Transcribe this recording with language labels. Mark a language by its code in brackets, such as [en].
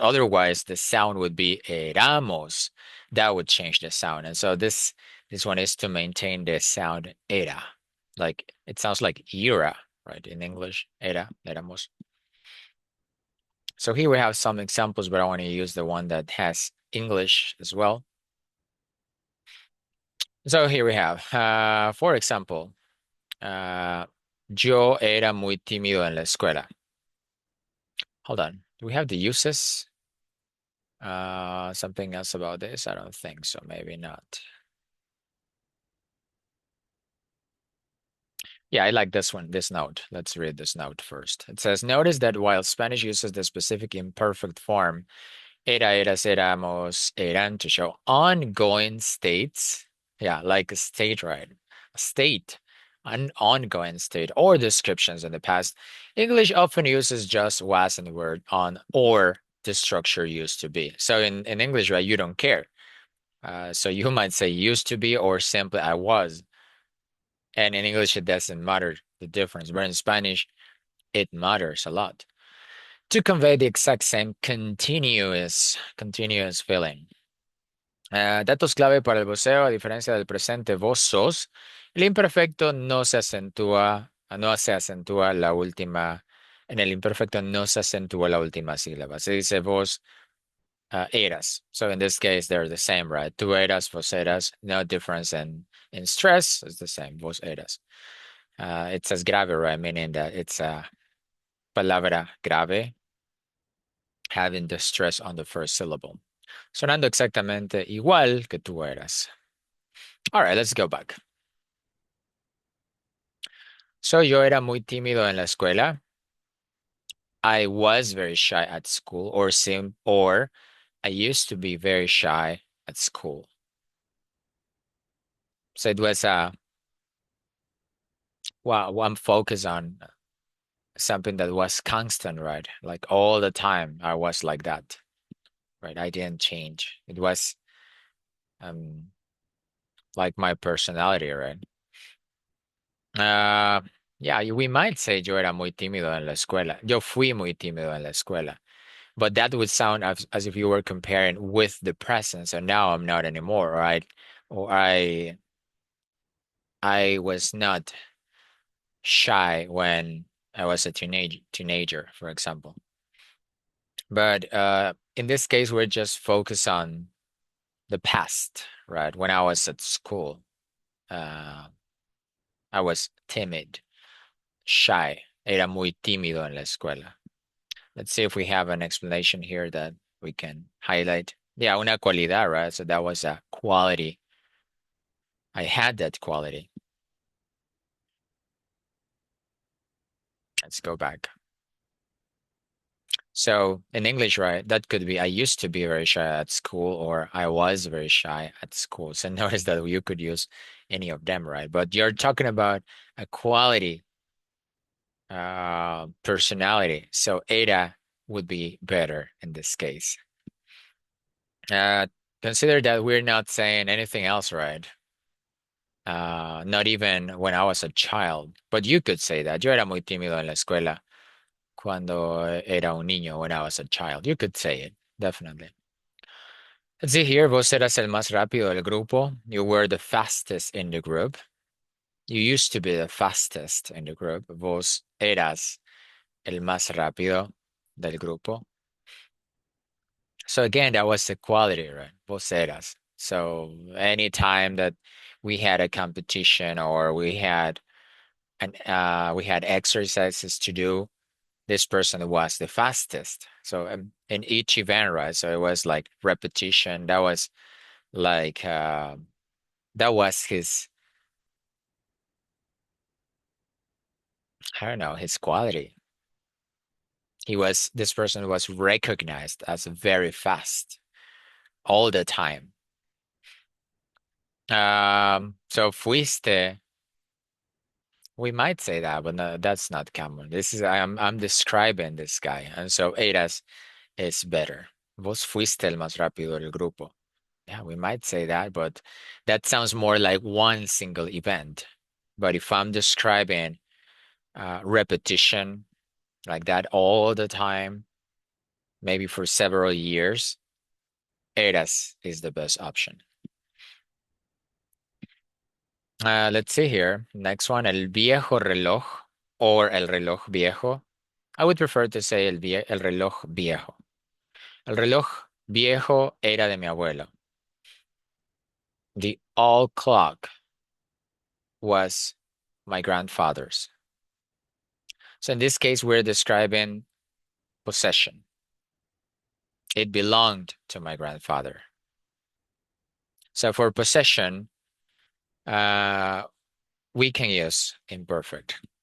[en] Otherwise, the sound would be éramos. That would change the sound. And so this one is to maintain the sound era. Like it sounds like era, right? In English, era, éramos. So here we have some examples, but I want to use the one that has English as well. So here we have, for example, [es] yo era muy tímido en la escuela. [en] Hold on. Do we have the uses? Something else about this? I don't think so. Maybe not. Yeah, I like this one, this note. Let's read this note first. It says, notice that while Spanish uses the specific imperfect form, era, eras, éramos, eran to show ongoing states. Yeah, like a state, right? A state, an ongoing state, or descriptions in the past. English often uses just was in the word on or the structure used to be. So in English, right, you don't care. So you might say used to be or simply I was. And in English, it doesn't matter the difference. But in Spanish, it matters a lot to convey the exact same continuous feeling. [es] Datos clave para el voceo, a diferencia del presente vos sos, el imperfecto no se acentúa la última, en el imperfecto no se acentúa la última sílaba. Se dice vos eras. [en] So in this case, they're the same, right? [es] Tú eras, vos eras, [en] no difference in stress, it's the same, [es] vos eras. [en] It says grave, right? Meaning that it's a [es] palabra grave, [en] having the stress on the first syllable. [es] Sonando exactamente igual que tú eras. [en] All right, let's go back. [es] So yo era muy tímido en la escuela. [en] I was very shy at school, or I used to be very shy at school. So it was one focus on something that was constant, right? Like all the time, I was like that, right? I didn't change. It was um like my personality, right? Uh, yeah, we might say [es] yo era muy tímido en la escuela. Yo fui muy tímido en la escuela. [en] But that would sound as if you were comparing with the present. So now I'm not anymore, right? Or I was not shy when I was a teenager, for example. But in this case, we're just focused on the past, right? When I was at school, uh, I was timid, shy. [es] Era muy tímido en la escuela. [en] Let's see if we have an explanation here that we can highlight. Yeah, [es] una cualidad, [en] right? So that was a quality. I had that quality. Let's go back. So in English, right, that could be I used to be very shy at school or I was very shy at school. So notice that you could use any of them, right? But you're talking about a quality, personality. So Ada would be better in this case. Uh, Consider that we're not saying anything else, right? Not even when I was a child. But you could say that. [es] Yo era muy tímido en la escuela cuando era un niño, [en] when I was a child. You could say it, definitely. Let's see here. [es] Vos eras el más rápido del grupo. [en] You were the fastest in the group. You used to be the fastest in the group. [es] Vos eras el más rápido del grupo. [en] So again, that was the quality, right? [es] Vos eras. [en] So anytime that we had a competition or we had exercises to do, this person was the fastest. So in each event, right? So it was like repetition. Like that was his, I don't know, his quality. This person was recognized as very fast all the time. So fuiste, we might say that, but no, that's not common. I'm describing this guy, and so eras is better. [es] Vos fuiste el más rápido del grupo. [en] Yeah, we might say that, but that sounds more like one single event. But if I'm describing repetition like that all the time, maybe for several years, eras is the best option. Let's see here. Next one, [es] el viejo reloj [en] or [es] el reloj viejo. [en] I would prefer to say [es] el reloj viejo. El reloj viejo era de mi abuelo. [en] The old clock was my grandfather's. So in this case, we're describing possession. It belonged to my grandfather. So for possession, uh, we can use imperfect.